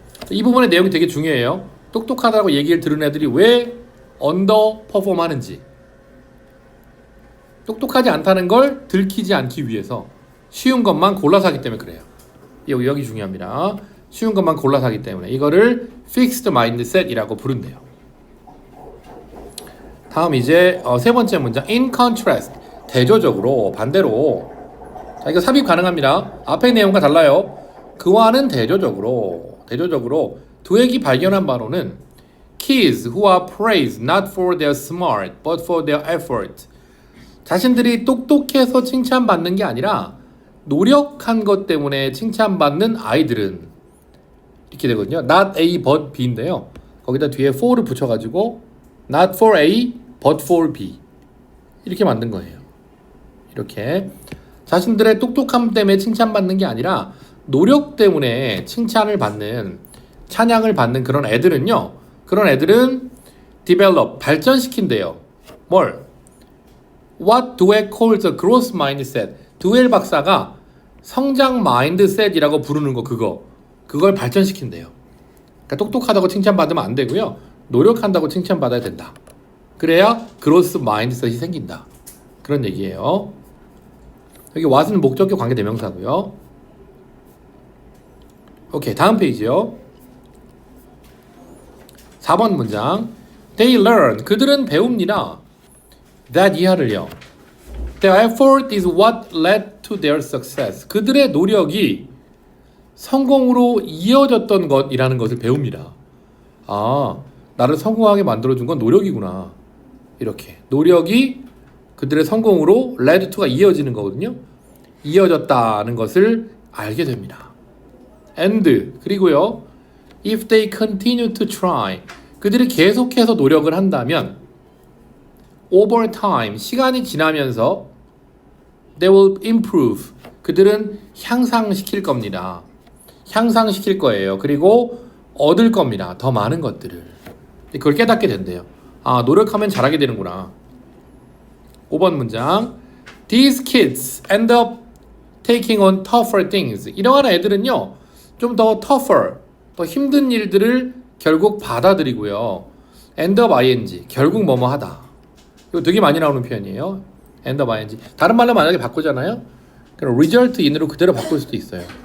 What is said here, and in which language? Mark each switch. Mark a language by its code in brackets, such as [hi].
[ko] 이 부분의 내용이 되게 중요해요. 똑똑하다고 얘기를 들은 애들이 왜 언더퍼폼 하는지, 똑똑하지 않다는 걸 들키지 않기 위해서 쉬운 것만 골라서 하기 때문에 그래요. 여기 중요합니다. 쉬운 것만 골라서 하기 때문에 이거를 fixed mindset이라고 부른대요. 다음 이제 세 번째 문장. in contrast, 대조적으로, 반대로. 자, 이거 삽입 가능합니다. 앞의 내용과 달라요. 그와는 대조적으로 드웩이 발견한 바로는 [en] kids who are praised not for their smart but for their effort. [ko] 자신들이 똑똑해서 칭찬받는 게 아니라 노력한 것 때문에 칭찬받는 아이들은, 이렇게 되거든요. [en] not A but B [ko] 인데요. 거기다 뒤에 for를 붙여가지고 [en] not for A but for B [ko] 이렇게 만든 거예요. 이렇게 자신들의 똑똑함 때문에 칭찬받는 게 아니라 노력 때문에 칭찬을 받는, 찬양을 받는 그런 애들은요, 그런 애들은 develop, 발전시킨대요. 뭘? [en] What Dweck calls a growth mindset. [ko] 드웰 박사가 성장 마인드셋이라고 부르는 거, 그걸 발전시킨대요. 그러니까 똑똑하다고 칭찬받으면 안 되고요. 노력한다고 칭찬받아야 된다. 그래야 그로스 마인드셋이 생긴다. 그런 얘기예요. 여기 what은 목적격 관계 대명사고요. 오케이, 다음 페이지요. 4번 문장. [en] They learn, [ko] 그들은 배웁니다. that 이하를요. [en] Their effort is what led to their success. [ko] 그들의 노력이 성공으로 이어졌던 것이라는 것을 배웁니다. 아, 나를 성공하게 만들어준 건 노력이구나. 이렇게 노력이 그들의 성공으로 [en] led to [ko] 가 이어지는 거거든요. 이어졌다는 것을 알게 됩니다. and 그리고요 [en] if they continue to try [ko] 그들이 계속해서 노력을 한다면 [en] over time [ko] 시간이 지나면서 [en] they will improve [ko] 그들은 향상시킬 겁니다. 향상시킬 거예요. 그리고 얻을 겁니다. 더 많은 것들을. 그걸 깨닫게 된대요. 아, 노력하면 잘하게 되는구나. 5번 문장. [en] These kids end up taking on tougher things. [ko] 이러한 애들은요, 좀 더 tougher, 더 힘든 일들을 결국 받아들이고요. end up ing, 결국 뭐뭐 하다. 이거 되게 많이 나오는 표현이에요. end up ing. 다른 말로 만약에 바꾸잖아요. 그럼 result in으로 그대로 바꿀 수도 있어요.